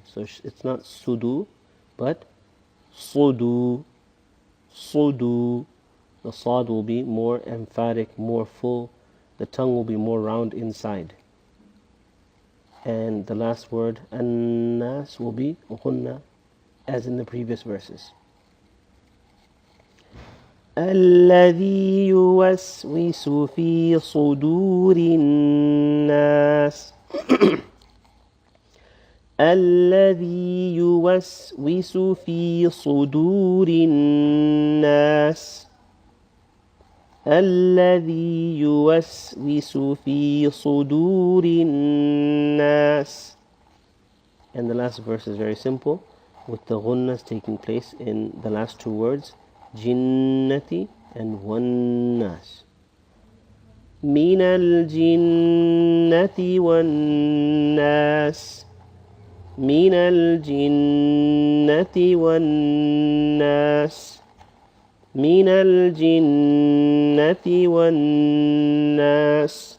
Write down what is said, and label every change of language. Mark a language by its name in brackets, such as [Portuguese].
[English] So it's not sudu, but sudu. Sudu. The sad will be more emphatic, more full. The tongue will be more round inside. And the last word, an-nas, will be ghunna, as in the previous verses. [Arabic] الذي يوسوس في صدور الناس الذي يوسوس في صدور الناس الذي يوسوس في صدور الناس. [English] And the last verse is very simple, with the ghunnas taking place in the last two words, jinnati and wannas. [Arabic] من الجنة والناس من الجنة والناس من الجنة والناس.